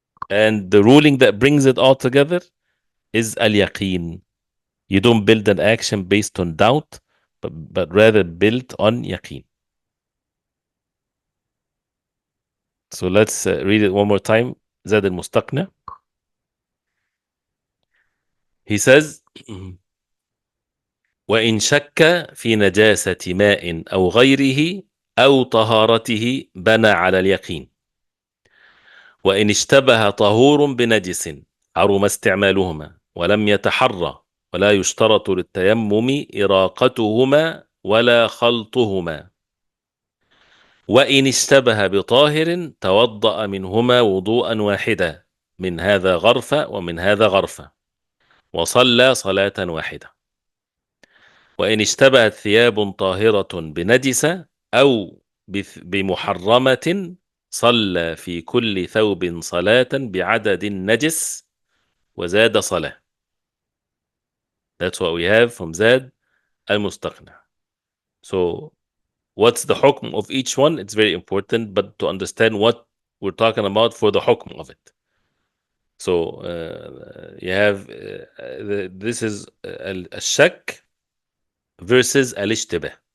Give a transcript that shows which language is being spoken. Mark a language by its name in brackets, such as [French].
[English] And the ruling that brings it all together is al-yaqeen. You don't build an action based on doubt, but rather built on yaqeen. So let's read it one more time. Zad al-Mustaqni. He says, [Arabic] وإن شك في نجاسة ماء أو غيره أو طهارته بنى على اليقين. وإن اشتبه طهور بنجس حرم استعمالهما ولم يتحرى، ولا يشترط للتيمم إراقتهما ولا خلطهما. وإن اشتبه بطاهر توضأ منهما وضوءا واحدا، من هذا غرفة ومن هذا غرفة، وصلى صلاة واحدة. وإن اشتبهت ثياب طاهرة بنجسة أو بمحرمة صلى في كل ثوب صلاة بعدد النجس وزاد صلاة. [English] That's what we have from Zad al-Mustaqni. So what's the hukm of each one? It's very important, but to understand what we're talking about for the hukm of it. So you have this is al-shak versus al-ishtibah.